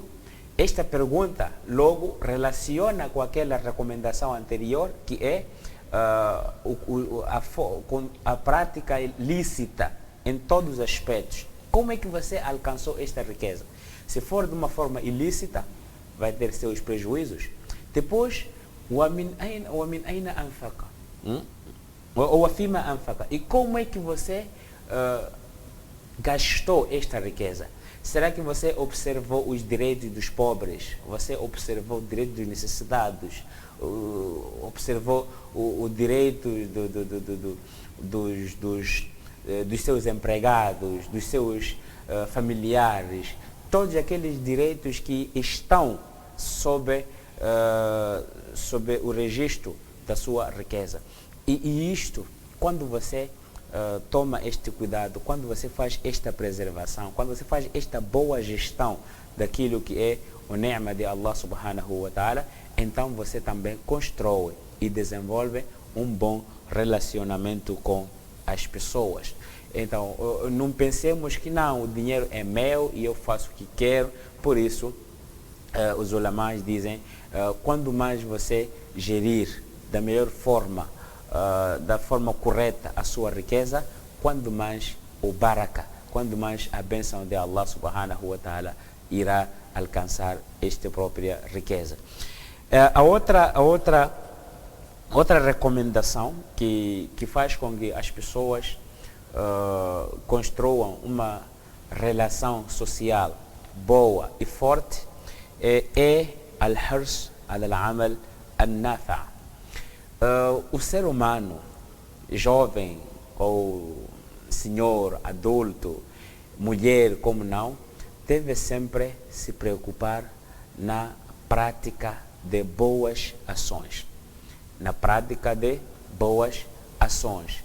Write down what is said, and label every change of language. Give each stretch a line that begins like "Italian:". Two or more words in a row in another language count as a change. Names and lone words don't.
Portuguese: Esta pergunta logo relaciona com aquela recomendação anterior, que é a prática lícita em todos os aspectos. Como é que você alcançou esta riqueza? Se for de uma forma ilícita, vai ter seus prejuízos. Depois,
Arabic: وَمِنْ أَيْنَ أَنْفَقَ وَفِيمَ أَنْفَقَ.
Portuguese: E como é que você gastou esta riqueza? Será que você observou os direitos dos pobres? Você observou os direitos dos necessitados? Observou o direito dos seus empregados, dos seus familiares? Todos aqueles direitos que estão sob o registro da sua riqueza. E isto, quando você toma este cuidado, quando você faz esta preservação, quando você faz esta boa gestão daquilo que é o ni'ma de Allah
Arabic: سبحانه وتعالى,
Portuguese: então você também constrói e desenvolve um bom relacionamento com as pessoas. Então, não pensemos que não, o dinheiro é meu e eu faço o que quero. Por isso, os ulamás dizem, quando mais você gerir da melhor forma, da forma correta a sua riqueza, quando mais o baraka, quando mais a bênção de Allah
Arabic: سبحانه وتعالى
Portuguese: irá alcançar esta própria riqueza. A outra recomendação que faz com que as pessoas construam uma relação social boa e forte é
Arabic: الحرص العمل النافع'.
Portuguese: O ser humano, jovem ou senhor, adulto, mulher, como não, deve sempre se preocupar na prática de boas ações. Na prática de boas ações.